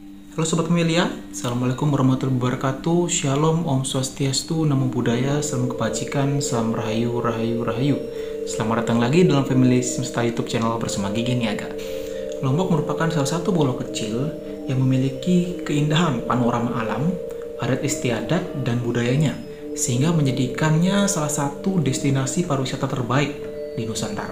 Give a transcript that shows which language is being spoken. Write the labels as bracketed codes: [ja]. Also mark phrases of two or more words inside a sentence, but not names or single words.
[id] Halo Sobat Pemilia, [ar] السلام عليكم ورحمة الله وبركاته. [id] Shalom, [sa] ॐ स्वस्त्यस्तु, [pi] Namo Buddhaya, [id] Salam Kebajikan, Salam Rahayu, Rahayu, Rahayu. Selamat datang lagi dalam Family Semesta YouTube channel bersama Gigi Niaga. Lombok merupakan salah satu pulau kecil yang memiliki keindahan panorama alam, adat istiadat, dan budayanya, sehingga menjadikannya salah satu destinasi pariwisata terbaik di Nusantara.